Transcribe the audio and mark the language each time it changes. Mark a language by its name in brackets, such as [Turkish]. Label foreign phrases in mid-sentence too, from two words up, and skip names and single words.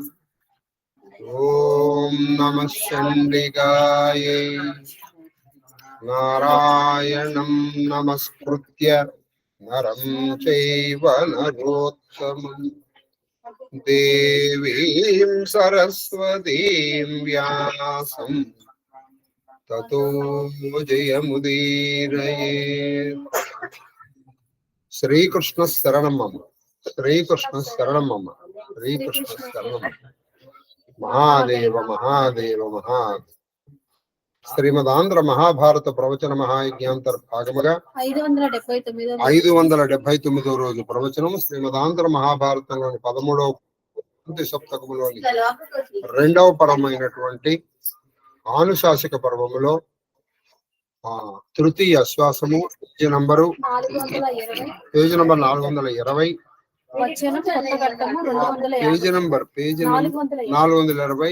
[Sanskrit] ओम नमः चंडिकाय नारायणं नमस्कृत्य नरं चैव नरोत्तमम् देवीं सरस्वतीं व्यासं ततो जयमुदीरयेत्। श्रीकृष्ण शरणं मम, श्रीकृष्ण शरणं मम, श्रीकृष्ण शरणं महादेव महादेव महादेव। [Telugu] శ్రీమదాంధ్ర మహాభారత ప్రవచన మహాయజ్ఞాంతర్భాగముగా 579వ రోజు ప్రవచనం. శ్రీమదాంధ్ర మహాభారతంలోని 13వ సప్తకములోని 2వ పరమైనటువంటి ఆనుశాసక పర్వములో తృతీయ శ్వాసము [English] page number [Telugu] 420, [English] page number [Telugu] 420,